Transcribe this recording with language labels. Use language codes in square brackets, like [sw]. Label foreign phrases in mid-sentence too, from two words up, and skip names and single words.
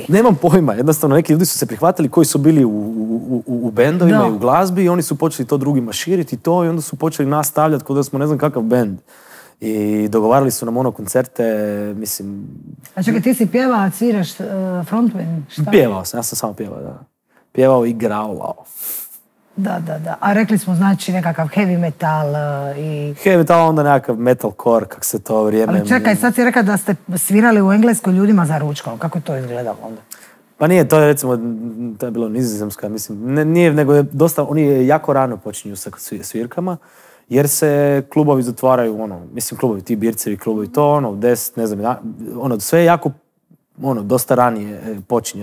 [hr] Nemam pojma, jednostavno neki ljudi su se prihvatili koji su bili u bendovima i u glazbi i oni su počeli to drugima širiti i onda su počeli nas stavljati kao da smo ne znam kakav bend. I dogovarali su nam koncerte, mislim... A čekaj, ti si pjevao, sviraš frontman, šta? Pjevao sam, ja sam samo pjevao, da. Pjevao i graulao. Da. A rekli smo, znači, nekakav [en] heavy metal [hr] i... [en] Heavy metal, [hr] onda nekakav metalcore, kako se to vrijeme... Ali čekaj, sad si rekao da ste svirali u Engleskoj ljudima za ručkom. Kako je to izgledalo onda? Pa nije, to je recimo, to je bilo Nizozemska, mislim, nije, nego je dosta, oni jako rano počinju sa svirkama, jer se klubovi zatvaraju, mislim, klubovi, ti bircevi klubovi, to, 10, ne znam, sve je jako, dosta ranije počinje.